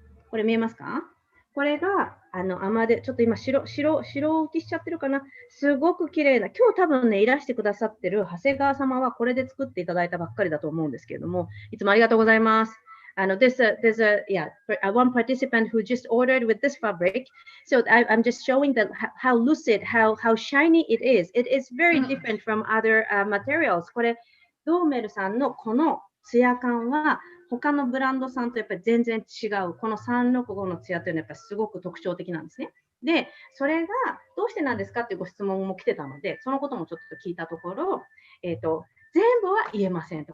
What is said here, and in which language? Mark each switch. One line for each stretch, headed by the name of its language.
Japanese: これ見えますか？これが、ちょっと今白浮きしちゃってるかな。すごく綺麗な。今日多分ね、いらしてくださってる長谷川様はこれで作っていただいたばっかりだと思うんですけれども、いつもありがとうございます。
English: There's one participant who just ordered with this fabric. So I'm just showing that how lucid, how shiny it is. It is very different from other materials.
Japanese: これ、ドーメルさんのこのツヤ感は、他のブランドさんとやっぱり全然違う。この365のツヤというのはやっぱりすごく特徴的なんですね。で、それがどうしてなんですかっていうご質問も来てたので、そのこともちょっと聞いたところ、全部は言えませんと。